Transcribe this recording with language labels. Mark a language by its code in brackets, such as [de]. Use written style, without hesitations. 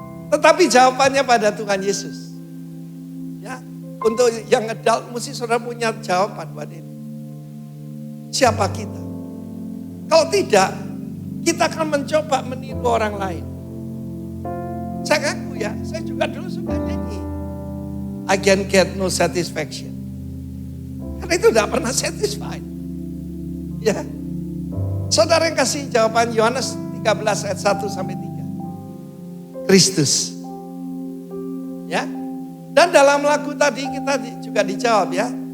[id] Tetapi jawabannya pada Tuhan Yesus. Ya, untuk yang adult mesti saudara punya jawaban buat ini. Siapa kita? Kalau tidak, kita akan mencoba meniru orang lain. Saya ngaku ya, saya juga dulu suka nyanyi. [en] I can get no satisfaction. [id] Karena itu tidak pernah satisfied. Ya. Saudara yang kasih jawaban Yohanes 13 ayat 1 sampai 3. Kristus. Ya. Dan dalam lagu tadi kita juga dijawab ya.